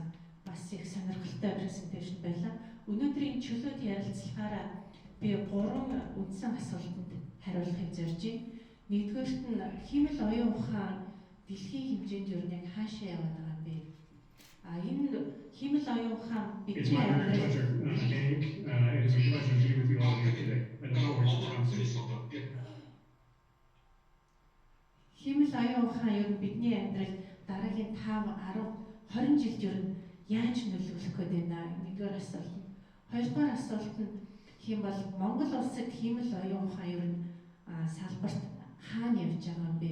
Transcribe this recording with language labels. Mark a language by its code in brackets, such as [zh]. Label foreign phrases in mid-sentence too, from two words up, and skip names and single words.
[mn] Бас их сонирхолтой презентацийн байлаа. Өнөөдрийн чөлөөт ярилцлагаараа би 3 үндсэн асуултанд хариулахыг зорж байна. Нэгдүгээрт нь химэл оюун ухаан дэлхийн хэмжээнд ер нь яг хаашаа яваад байгаа юм бэ? Энэ химэл оюун ухаан [en] It's my great pleasure, Nick. It is a pleasure to be with you all here today. I look forward to the conversation. [mn] Химэл оюун ухаан ер нь бидний амьдралд дараагийн 5, 10, 20 жилд ер нь яаж нөлөөлөх гээд байна? Нэгдүгээр асуулт нь. Хоёрдугаар асуулт нь хэм бол Монгол улсад химэл оюун ухаан ер нь салбарт хаана явж байгаа юм бэ?